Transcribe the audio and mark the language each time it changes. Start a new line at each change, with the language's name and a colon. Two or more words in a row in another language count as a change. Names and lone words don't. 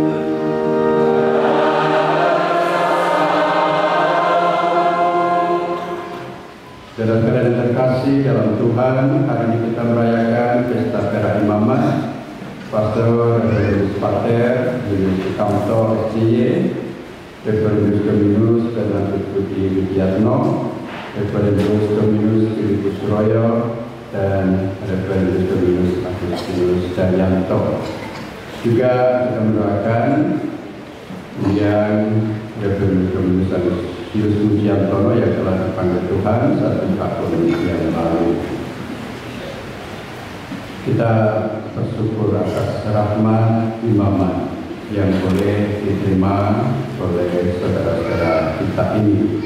Indonesian: Saudara-saudara yang terkasih dalam Tuhan, hari ini kita merayakan pesta Perayaan Imamat Pastor Reverendus Pater di Kantor SCY, Reverendus Dominus Bernardus Budi Widiatno, Reverendus Dominus Filipus Suroyo, dan Reverendus Dominus Agustinus Daryanto. Juga kita mendoakan yang Reverendus Dominus Agustinus Mujiantono yang telah dipanggil Tuhan 1 tahun yang lalu. Kita bersyukur atas rahmat imamat yang boleh diterima oleh saudara-saudara kita ini.